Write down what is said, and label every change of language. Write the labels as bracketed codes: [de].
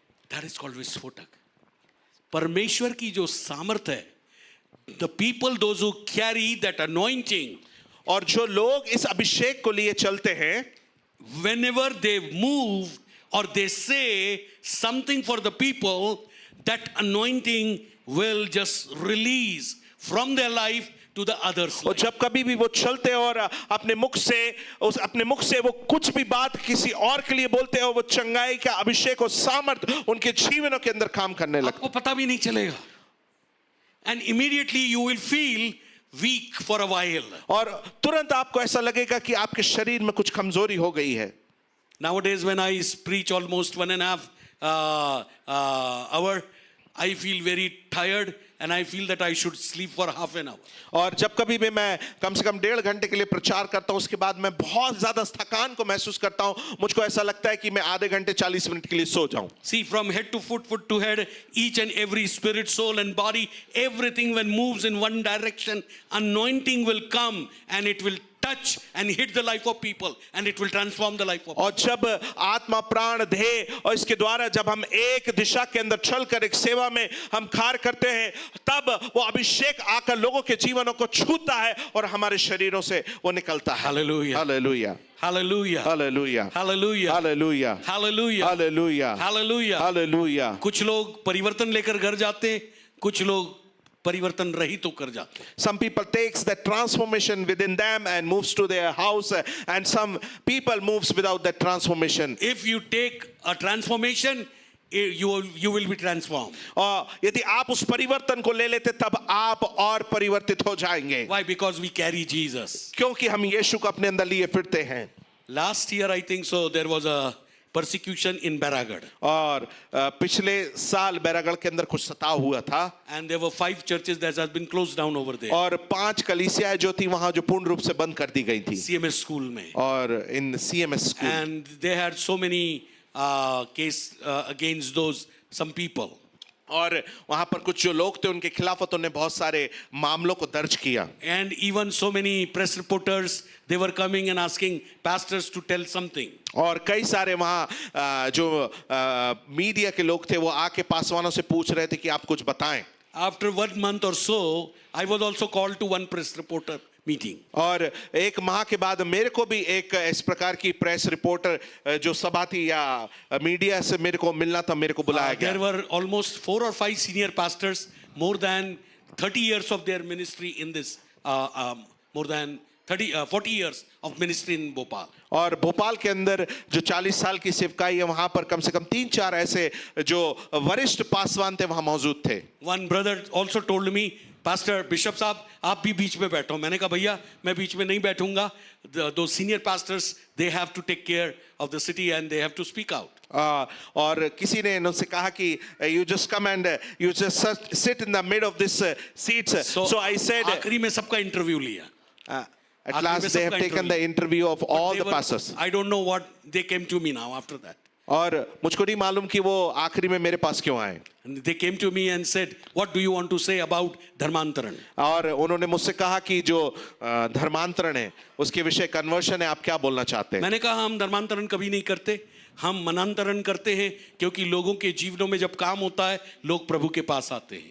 [en] That is called [hi] विस्फोटक. परमेश्वर की जो सामर्थ है, [en] the people, those who carry that anointing, [hi] और जो लोग इस अभिषेक को लिए चलते हैं, [en] whenever they move or they say something for the people, that anointing will just release from their life to the others. [hi] और जब कभी भी वो चलते हैं और अपने मुख से वो कुछ भी बात किसी और के लिए बोलते हैं और वो चंगाई का अभिषेक और सामर्थ उनके जीवनों के अंदर काम करने लगता है. आपको पता भी नहीं चलेगा. [en] And immediately you will feel weak for a while. [hi] और तुरंत आपको ऐसा लगेगा कि आपके शरीर में कुछ कमजोरी हो गई है. [en] Nowadays when I preach almost 1.5 hour, I feel very tired and I feel that I should sleep for half an hour. [hi] और जब कभी भी मैं कम से कम 1.5 घंटे के लिए प्रचार करता हूं, उसके बाद मैं बहुत ज्यादा थकान को महसूस करता हूं। मुझको ऐसा लगता है कि मैं आधे घंटे 40 मिनट के लिए सो जाऊं। [en] See, from head to foot, foot to head, each and every spirit, soul, and body, everything when moves in one direction, anointing will come and it will touch and hit the life of people, and it will transform the life of people. [hi] और जब आत्मा प्राण देह और इसके द्वारा जब हम एक दिशा के अंदर चलकर एक सेवा में हम कार्य करते हैं, तब वो अभिषेक आकर लोगों के जीवनों को छूता है और हमारे शरीरों से वो निकलता है। [en] Hallelujah. [hi] Hallelujah, [en] Hallelujah. [hi] Hallelujah, [en] Hallelujah. [hi] Hallelujah, [en] Hallelujah. [hi] Hallelujah, [en] Hallelujah. [hi] Hallelujah. कुछ लोग परिवर्तन लेकर घर जाते हैं, कुछ लोग परिवर्तन रहित होकर जाते हैं. [en] Some people takes that transformation within them and moves to their house, and some people moves without that transformation. If you take a transformation, you will be transformed. [hi] और यदि आप उस परिवर्तन को ले लेते तब आप और परिवर्तित हो जाएंगे। [en] Why? Because we carry Jesus. [hi] क्योंकि हम यीशु को अपने अंदर लिए फिरते हैं। [en] Last year, I think so, there was a persecution in Baragad. [hi] और पिछले साल बैरागढ़ के अंदर कुछ सताव हुआ था। [en] And there were 5 churches that has been closed down over there. [hi] और 5 कलीसियाएं जो थी वहां जो पूर्ण रूप से बंद कर दी गई थी। CMS school में. और इन CMS school. [en] And they had so many case against those some people. [hi] और वहां पर कुछ जो लोग थे उनके खिलाफ उन्होंने बहुत सारे मामलों को दर्ज किया। [en] And even so many press reporters, they were coming and asking pastors to tell something. [hi] और कई सारे वहां जो मीडिया के लोग थे वो आके पासवानों से पूछ रहे थे कि आप कुछ बताएं। [en] After 1 month or so, I was also called to one press reporter meeting. [hi] और 1 माह के बाद मेरे को भी एक इस प्रकार की प्रेस रिपोर्टर जो सभा थी या मीडिया से मेरे को मिलना था, मेरे को बुलाया [en] There [hi] गया। [en] were almost 4 or 5 senior pastors, more than 30 years of their ministry in this, more than 40 years of ministry in Bhopal. [hi] और भोपाल के अंदर जो 40 साल की सेवकाई है वहां पर कम से कम 3-4 ऐसे जो वरिष्ठ पासवान थे वहां मौजूद थे। [en] One brother also told me, [hi] Pastor Bishop साहब आप भी बीच में बैठो। मैंने कहा भैया मैं बीच में नहीं बैठूंगा। [en] Those senior pastors, they have to take care of the city and they have to speak out. [hi] और किसी ने उनसे कहा कि [en] you just come and you just sit in the middle of this seats. So I said [hi] आखिरी में सबका interview लिया. [en] at last they have taken the interview of all the pastors. I don't know what they came to me now after that. [hi] और मुझको नहीं मालूम कि वो आखिरी में मेरे पास क्यों आए। [en] And they came to me and said, what do you want to say about धर्मांतरण? [hi] और उन्होंने मुझसे कहा कि जो धर्मांतरण है उसके विषय कन्वर्शन है, आप क्या बोलना चाहते हैं? मैंने कहा हम धर्मांतरण कभी नहीं करते, हम मनांतरण करते हैं, क्योंकि लोगों के जीवनों में जब काम होता है लोग प्रभु के पास आते हैं।